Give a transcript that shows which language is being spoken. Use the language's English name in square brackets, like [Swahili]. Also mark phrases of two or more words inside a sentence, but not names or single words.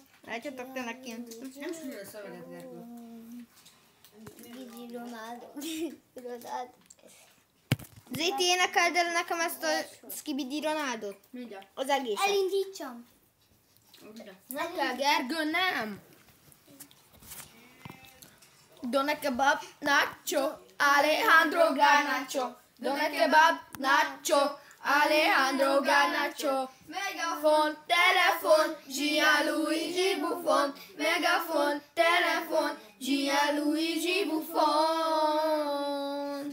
[Hungarian] Látjátok, tényleg kiöltöttem. Nem sűrűn a szöveget, Gergő. Gigi Ronaldo. Ronaldo. Zéti, énekeld el nekem ezt a Skibidi Ronaldot. Mindjárt. Az egészet. Elindítsam. Nem kell, Gergő, nem! Dona kebab, nacho, Alejandro Garnacho. Dona kebab, nacho, Alejandro Garnacho. Megafon, telefon, Gianluigi Buffon. Megafon, telefon, Gianluigi Buffon.